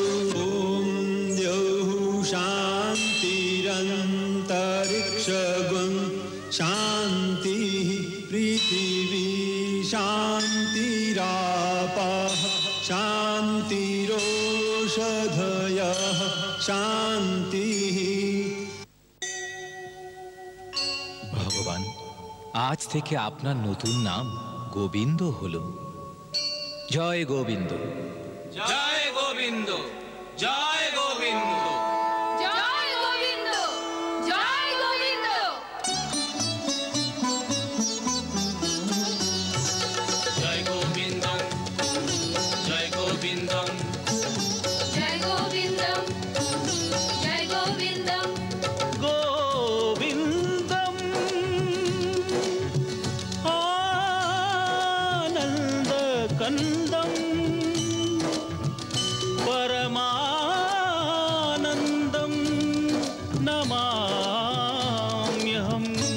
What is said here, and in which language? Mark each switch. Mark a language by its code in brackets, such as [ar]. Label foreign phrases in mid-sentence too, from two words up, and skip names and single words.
[sa] ॐ द्यौः शान्तिरन्तरिक्षगुं शान्तिः पृथिवी शान्तिरापः शान्तिरोषधयः शान्तिः। [bn] ভগবান, আজ থেকে আপনার নতুন নাম গোবিন্দ হলো। জয় গোবিন্দ, জয় গোবিন্দ, জয় গোবিন্দ, জয় গোবিন্দ, জয় গোবিন্দ। জয় গোবিন্দ, জয় গোবিন্দ, জয় গোবিন্দ, জয় গোবিন্দ, [sa] गोविन्दम् आनन्दकन्दम् परमानन्दं नमाम्यहम्।